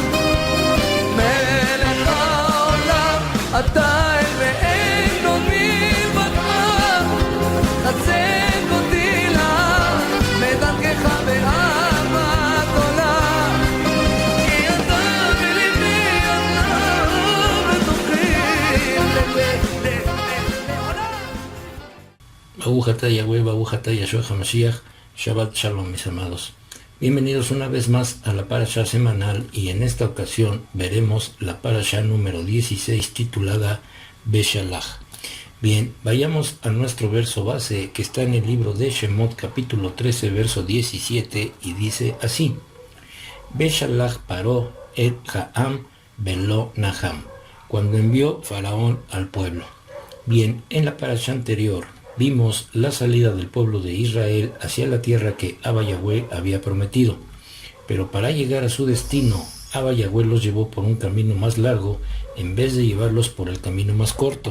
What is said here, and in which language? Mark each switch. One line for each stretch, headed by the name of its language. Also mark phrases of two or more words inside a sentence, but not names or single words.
Hebrew: מלך העולם אתה אל ואין עוד מלבדך, חזק אותי לה בדרכך באהבה גדולה. כי אתה בלבי אתה בתוכי לעולם. ברוך אתה יהוה, ברוך אתה ישוע המשיח. שבת שלום,
Spanish: mis amados. Bienvenidos una vez más a la parasha semanal, y en esta ocasión veremos la parasha número 16 titulada Beshalach. Bien, vayamos a nuestro verso base que está en el libro de Shemot capítulo 13 verso 17 y dice así:
Hebrew: בשלח פרעה את העם ולא נחם,
Spanish: cuando envió Faraón al pueblo. Bien, en la parasha anterior vimos la salida del pueblo de Israel hacia la tierra que Abba Yahweh había prometido, pero para llegar a su destino, Abba Yahweh los llevó por un camino más largo en vez de llevarlos por el camino más corto.